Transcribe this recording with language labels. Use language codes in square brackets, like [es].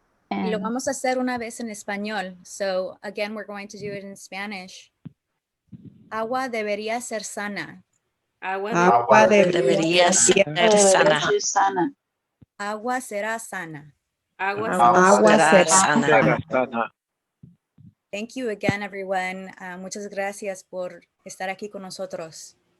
[es] Y lo vamos a hacer una vez en español. [en] So again, we're going to do it in Spanish. [es] Agua debería ser sana. Agua debería ser sana. Agua será sana. Agua será sana. [en] Thank you again, everyone. [es] Muchas gracias por estar aquí con nosotros.